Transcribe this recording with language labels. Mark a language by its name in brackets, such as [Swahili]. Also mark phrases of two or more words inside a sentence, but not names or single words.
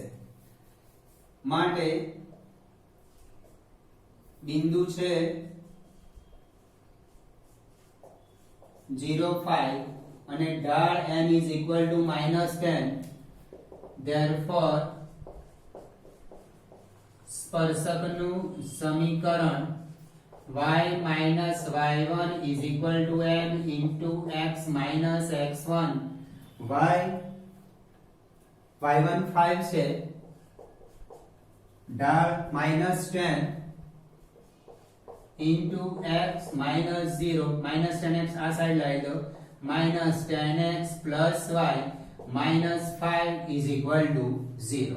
[Gujarati] માટે બિંદુ છે 0, 5 અને ઢાળ m = -10. therefore સ્પર્શકનું સમીકરણ y - y1 = m x - x1 y1 5 છે, ઢાળ -10 x - 0 -10x આ સાઈડ લાવી દો -10x + y -5 = 0.